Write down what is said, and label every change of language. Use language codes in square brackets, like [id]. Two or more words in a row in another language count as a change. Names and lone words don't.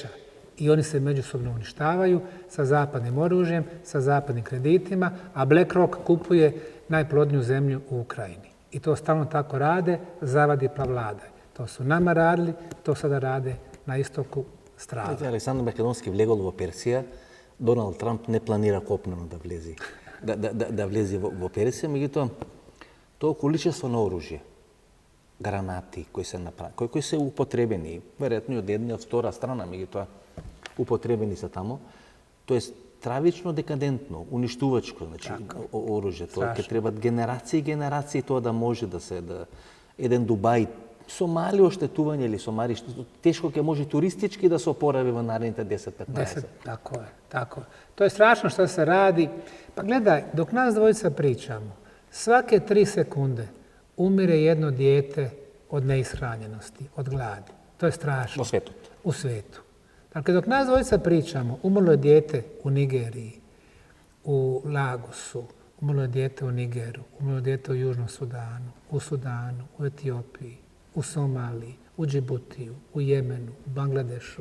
[bs] I oni se međusobno uništavaju sa zapadnim oružjem, sa zapadnim kreditima, a BlackRock kupuje najplodniju zemlju u Ukrajini. I to stalno tako rade, zavadi pa vladaj. To su nama radili, to sada rade na istoku strava. [mk] Александар Македонски влегол во Персија, Доналд Трамп не планира копнено да влезе во Персија, меѓутоа тоа количество на оружје, гранати кои се направи, кои се употребени, веројатно од една и од втора страна, меѓутоа употребени се тамо, тоа е стравично декадентно, уништувачко, значи оружје, тоа ќе требат генерации и генерации тоа да може да се еден Дубај со мали оштетувања или со мали тешко ќе може туристички да се опорави во наредните 10-15. [bs] Tako je. To je strašno što se radi. Pa gledaj, dok nas dvojica pričamo, svake 3 sekunde umire jedno dijete od neishranjenosti, od gladi. To je strašno. U svetu. Dakle, dok nas dvojica pričamo, umrlo je dijete u Nigeriji, u Lagosu, umrlo je dijete u Nigeru, umrlo je dijete u Južnom Sudanu, u Etiopiji, u Somaliji, u Džibutiju, u Jemenu, u Bangladešu.